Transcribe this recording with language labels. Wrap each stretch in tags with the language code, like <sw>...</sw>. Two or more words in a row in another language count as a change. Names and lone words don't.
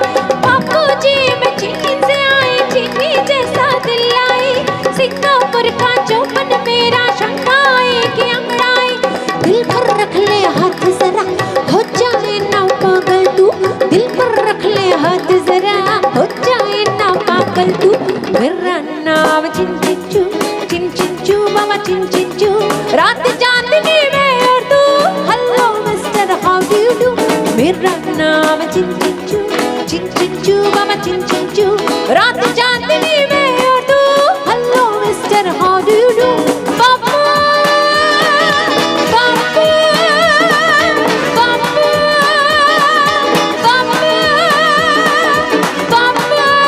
<hi>बापूजी मैं चीन से आई, चीनी जैसा दिल लाई, सिंगापुर का जो मन मेरा शंघाई की अंगड़ाई। दिल पर रख ले हाथ जरा, हो जाए ना पागल तू, दिल पर रख ले हाथ जरा, हो जाए ना पागल तू। मेरा नाम चिन चिन चू बाबा चिन चिन चू, रात चांदनी में और तू,</hi> <en>hello mister how do you do.</en> <hi>मेरा नाम चिन चिन चू बाबा चिन चिन चू, रात चांदनी में और तू,</hi> <en>hello mister how do you do. पापा पापा पापा पापा पापा</en>